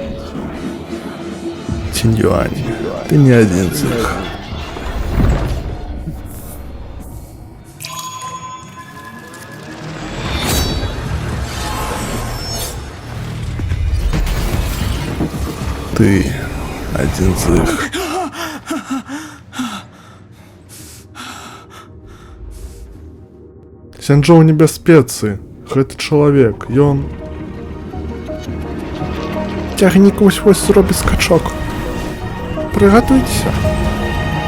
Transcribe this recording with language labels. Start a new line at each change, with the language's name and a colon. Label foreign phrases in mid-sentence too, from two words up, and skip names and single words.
Russian: Тинь-юань, ты не один из них. Ты один из них.
Belarusian: Сянчжоу небяспецы. Гэты чалавек, ён... Цягнік вось-вось зробіць скачок. Прыгатуйцеся.